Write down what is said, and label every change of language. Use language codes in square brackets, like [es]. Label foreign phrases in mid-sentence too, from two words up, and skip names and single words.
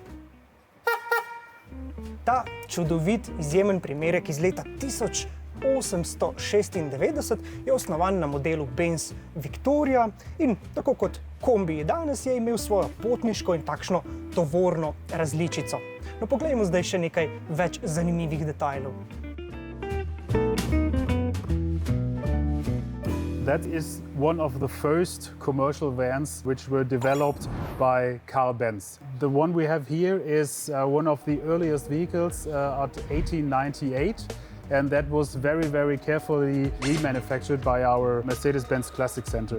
[sl] Ta čudovit, izjemen primerek iz leta 1896 je osnovan na modelu Benz Victoria in tako kot kombiji danes je imel svojo potniško in takšno tovorno različico. No, poglejmo zdaj še nekaj več zanimivih detajlov. [en] That is one of the first commercial vans which were developed by Carl Benz. The one we have here is one of the earliest vehicles at 1898, and that was very, very carefully remanufactured by our Mercedes-Benz Classic Center.